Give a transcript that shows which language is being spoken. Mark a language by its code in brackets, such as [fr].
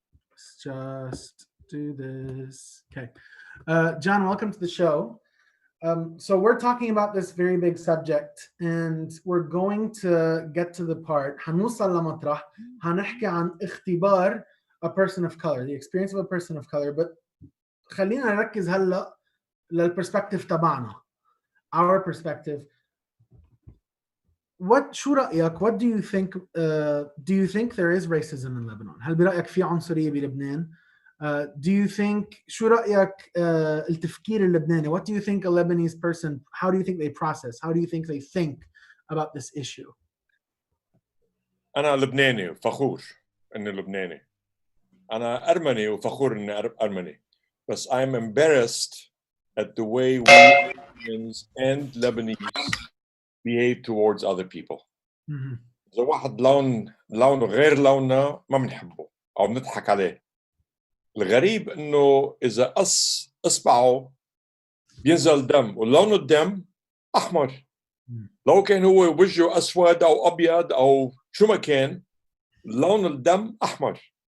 [en] Let's just do this. Okay. John, welcome to the show. So we're talking about this very big subject, and we're going to get to the part. [ar] حنوصل لمطرح هنحكي عن اختبار [en] a person of color, the experience of a person of color. [ar] But خلينا نركز هلا للperspective تبعنا, [en] our perspective. [ar] شو رأيك? [en] What do you think? Do you think there is racism in Lebanon? [ar] هل برأيك في عنصرية بلبنان? [en] Do you think [ar] شو رأيك التفكير اللبناني? [en] What do you think a Lebanese person? How do you think they process? How do you think they think about this issue? [ar] أنا لبناني وفخور إني لبناني. أنا أرمني وفخور إني أرمني. بس [en] I'm embarrassed at the way we Armenians and Lebanese behave towards other people. [ar] إذا واحد لونه غير لوننا ما بنحبه أو بنضحك عليه. الغريب إنه إذا قص إصبعه بينزل دم، ولون الدم أحمر. لو كان هو وجهه أسود أو أبيض أو شو ما كان، لون الدم أحمر.